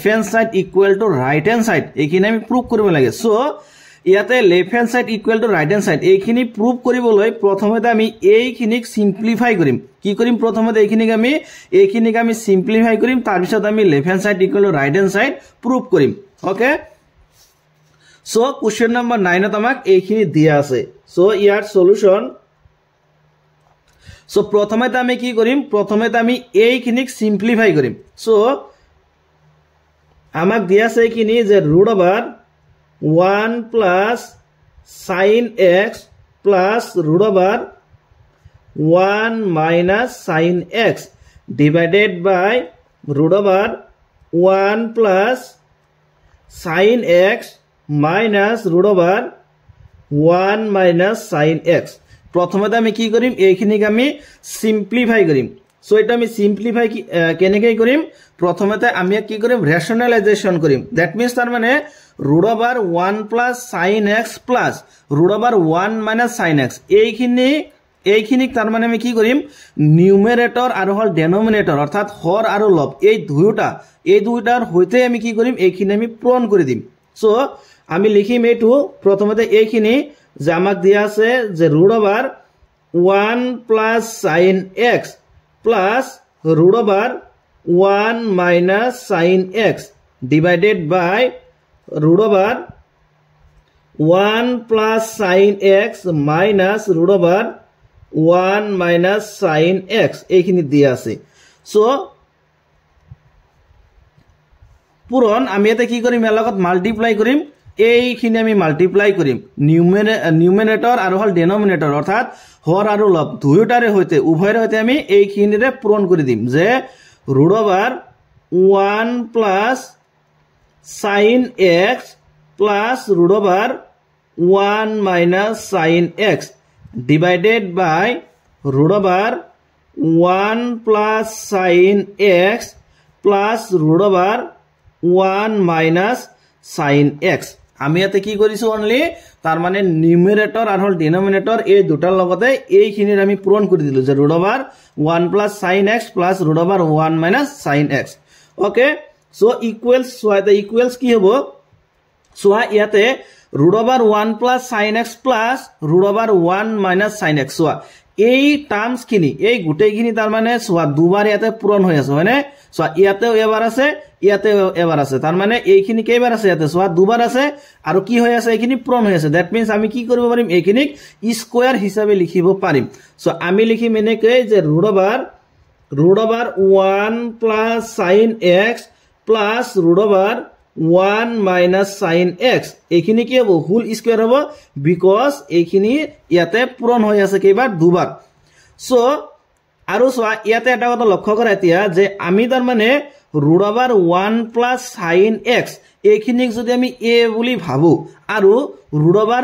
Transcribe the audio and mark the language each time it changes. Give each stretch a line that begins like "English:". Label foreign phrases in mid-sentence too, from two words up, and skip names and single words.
English: hand side equal to right hand side
Assamese: এইখিনি আমি প্রুফ কৰিব লাগে so ইয়াতে
English: left hand side equal to right hand side
Assamese: এইখিনি প্রুফ কৰিবলৈ প্ৰথমতে আমি এইখিনিক সিম্পলিফাই কৰিম কি কৰিম প্ৰথমতে এইখিনিক আমি সিম্পলিফাই কৰিম তাৰ পিছত আমি
English: left hand side equal to right hand side
Assamese: প্রুফ কৰিম
English: okay so question number
Assamese: 9 ত আমাক এইখিনি দিয়া আছে so ইয়াৰ সলিউশন so প্ৰথমতে আমি কি কৰিম প্ৰথমতে আমি এইখিনিক সিম্পলিফাই কৰিম so আমাক দিয়া আছে এইখিনি যে
English: root over 1 plus sin x plus root over 1 minus sin x divided by root over 1 plus sin x minus root over 1 minus sin x
Assamese: প্রথমতে আমি কি কৰিম এইখিনিক আমি সিম্পলিফাই কৰিম সো এটা আমি সিম্পলিফাই কেনেকৈ কৰিম প্রথমতে আমি কি কৰিম রেশনালাইজেশন কৰিম দ্যাট মিন্স তার মানে
English: root over 1 plus sin x plus root over 1 minus sin x
Assamese: এইখিনিক তার মানে আমি কি কৰিম নিউমারেটর আৰু হল ডেনোমিনেটর অর্থাৎ হর আৰু লব এই দুইটাৰ হৈতে আমি কি কৰিম এইখিনি আমি পূরণ কৰি দিম সো আমি লিখিম এইটো প্রথমতে এইখিনি যে আমাক দিয়া আছে যে
English: root over 1 plus sin x plus root over 1 minus sin x divided by root over 1 plus sin x minus root over 1 minus sin x
Assamese: এইখিনি দিয়া আছে সো পূরণ আমি এটা কি কৰিম এর লগত মাল্টিপ্লাই কৰিম এইখিনি আমি মাল্টিপ্লাই কৰিম নিউমারেটর আৰু হল ডেনোমিনেটর অর্থাৎ হর আৰু লব দুইটাৰে হৈতে উভয়ৰ হৈতে আমি এইখিনিৰে পূরণ কৰি দিম যে
English: root over 1 plus sin x plus root over 1 minus sin x divided by root over 1 plus sin x plus root over 1 minus sin x
Assamese: আমি ইয়াতে কি কৰিছো অনলি তার মানে নিউমারেটর আর হল ডিনোমিনেটর এই দুটাৰ লগতে এইখিনিৰ আমি পূরণ কৰি দিলো যে
English: root over 1 plus sin x plus root over 1 minus sin x okay so equals
Assamese: সো এটা ইকুয়ালস কি হ'ব সো ইয়াতে
English: root over 1 plus sin x plus root over 1 minus sin x
Assamese: সো এই টার্মস খিনি এই গুটেইখিনি তার মানে সো দুবার ইয়াতে পূরণ হৈ আছে হয়নে সো ইয়াতেও এবাৰ আছে ইয়াতেও এবাৰ আছে তার মানে এইখিনি কেইবাৰ আছে ইয়াতে সো দুবার আছে আৰু কি হৈ আছে এইখিনি পূরণ হৈ আছে
English: that means
Assamese: আমি কি কৰিব পাৰিম এইখিনিক স্কয়ার হিচাপে লিখিব পাৰিম সো আমি লিখিম এনেকৈ যে
English: root over 1 plus sin x plus root over 1 minus sin x
Assamese: এইখিনি কি হ'ব
English: whole square
Assamese: হ'ব বিকজ এইখিনি ইয়াতে পূৰণ হৈ আছে কেইবাৰ দুবাৰ সো আৰু সোৱা ইয়াতে এটা কথা লক্ষ্য কৰা এতিয়া যে আমি তাৰ মানে
English: root over 1 plus sin x
Assamese: এইখিনিক যদি আমি a বুলি ভাবো আৰু
English: root over